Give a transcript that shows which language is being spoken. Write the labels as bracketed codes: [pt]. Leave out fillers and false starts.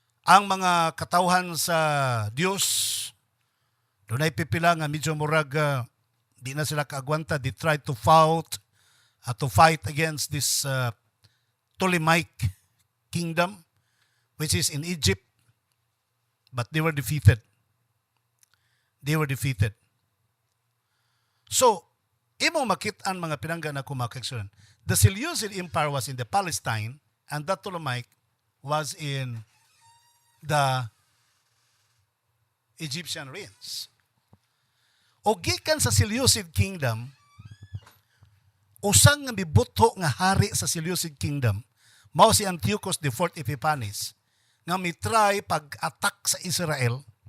[ceb] Ang mga katawhan sa Dios, dunay pipila nga medyo murag di na sila kaagwanta. [en] They tried to fight against this Ptolemaic kingdom, which is in Egypt, but they were defeated. [ceb] So, imong makit-an mga pinangga na kumakagsunan. [en] The Seleucid Empire was in the Palestine, and the Ptolemaic was in the Egyptian reigns. [ceb] O gikan sa Seleucid Kingdom, usang nga mibutho nga hari sa Seleucid Kingdom, mao si Antiochus IV Epiphanes, nga mitry pag-attack sa Israel.